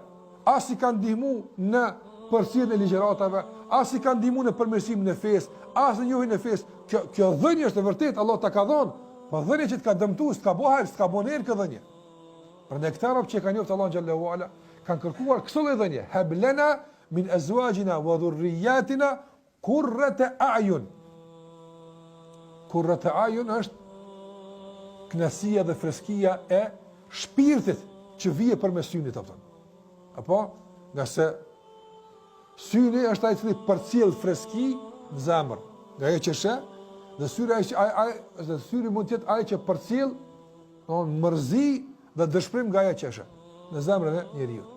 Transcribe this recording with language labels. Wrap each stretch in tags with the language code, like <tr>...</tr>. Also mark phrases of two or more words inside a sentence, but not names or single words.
<sq>As i kanë ndihmu në përcjelljen e ligjëratave, as i kanë ndihmu në përmirësimin e fesë, as në njohjen e fesë. Kjo dhënie është e vërtetë, Allah ta ka dhënë, po dhënia që të ka dëmtuar s'ka bëhet, s'ka boner kjo dhënie. Prandaj këta rob që kanë njohur Allahun</sq> <ar>جل وعلا</ar> <sq>kanë kërkuar këto dhënie,</sq> <ar>هب لنا من أزواجنا وذرياتنا قرة أعين. قرة أعين</ar> <sq>është kënaqësia dhe freskia e shpirtit që vije përmes synit apo. Apo, nga se syni është ai i cili përcjell freski në zemër. Nga ajo që sheh, dhe syri mund të jetë ai që përcjell mërzi dhe dëshpërim nga ajo që sheh në zemrën e njeriu.</sq>